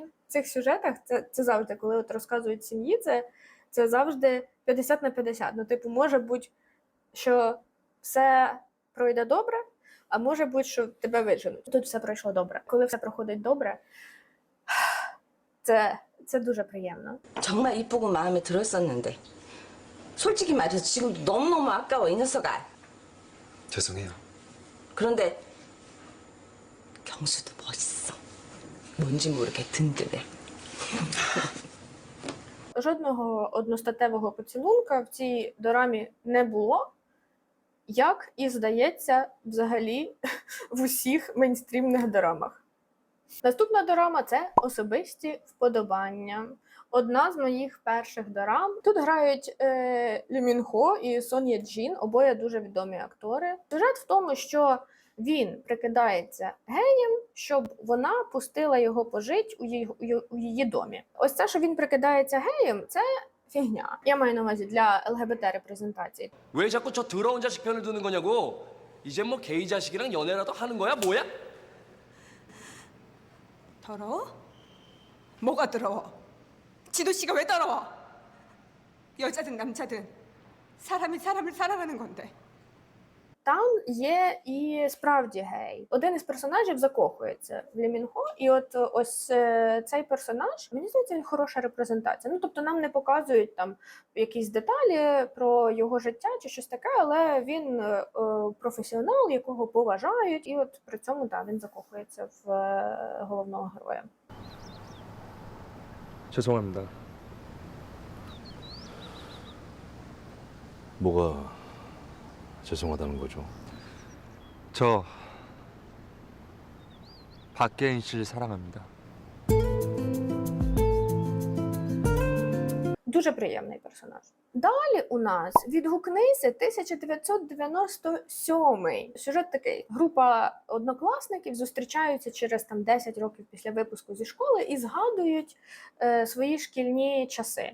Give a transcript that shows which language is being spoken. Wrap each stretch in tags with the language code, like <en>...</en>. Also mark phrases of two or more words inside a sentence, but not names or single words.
<uk>В цих сюжетах це завжди, коли от розказують сім'ї, це завжди 50 на 50. Ну, типу, може бути, що все пройде добре, а може бути, що тебе виженуть. Тут все пройшло добре. Коли все проходить добре, це дуже приємно.</uk> <ko>정말 이쁘고 마음에 들었었는데 솔직히 말해서 지금도 너무너무 아까워 이 녀석아. 죄송해요. 그런데 경수도 멋있어. 뭔지 모르게 든든해.</ko> <uk>Жодного одностатевого поцілунка в цій дорамі не було, як і, здається, взагалі в усіх мейнстрімних дорамах. Наступна дорама – це «Особисті вподобання». Одна з моїх перших дорам. Тут грають Лі Мін Хо і Сон Є Джін, обоє дуже відомі актори. Сюжет в тому, що він прикидається геєм, щоб вона пустила його пожити у її домі. Ось це, що він прикидається геєм, це фігня. Я маю на увазі для ЛГБТ-репрезентації.</uk> <ko>왜 자꾸 저 더러운 자식 편을 드는 거냐고. 이제 뭐 게이 자식이랑 연애라도 하는 거야 뭐야? 더러워? 뭐가 더러워? 지도 씨가 왜 더러워? 여자든 남자든 사람이 사람을 사랑하는 건데.</ko> <uk>Там є і справді гей. Один із персонажів закохується в Лі Мін Хо, і от ось цей персонаж, мені здається, хороша репрезентація. Ну, тобто нам не показують там якісь деталі про його життя чи щось таке, але він професіонал, якого поважають, і от при цьому, так, він закохується в головного героя.</uk> <ko>죄송합니다. 뭐가 죄송하다는 거죠? 저 박계인 씨를 사랑합니다.</ko> <uk>Дуже приємний персонаж. Далі у нас «Відгукнися» 1997. Сюжет такий. Група однокласників зустрічаються через 10 років після випуску зі школи і згадують свої шкільні часи.</uk>